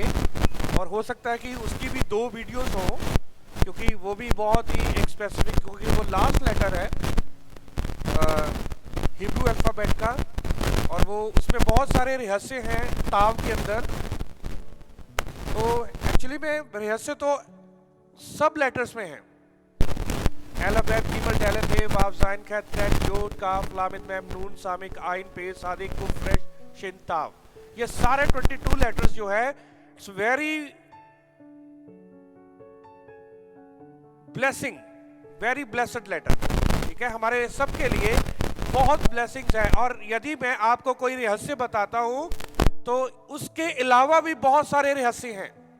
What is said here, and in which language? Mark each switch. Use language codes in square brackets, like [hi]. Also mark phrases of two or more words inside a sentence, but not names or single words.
[hi] और हो सकता है कि उसकी भी 2 वीडियोस हों, क्योंकि वो भी बहुत ही एक स्पेसिफिक, क्योंकि वो [en] last letter [hi] है [en] Hebrew alphabet [hi] का, और वो उसमें बहुत सारे रहस्य हैं ताव के अंदर. तो एक्चुअली में रहस्य तो सब लेटर्स में है. [he] אלף, בית, גימל, דלת, הא, וו, זין, חית, טית, יוד, כף, למד, מם, נון, סמך, עין, פא, צדי, קוף, ריש, שין, תו. [hi] ये सारे 22 लेटर्स जो है, [en] it's very blessing, very blessed letter. [hi] ठीक है, हमारे सब के लिए बहुत ब्लेसिंग्स है. और यदि मैं आपको कोई रहस्य बताता हूं तो उसके अलावा भी बहुत सारे रहस्य हैं.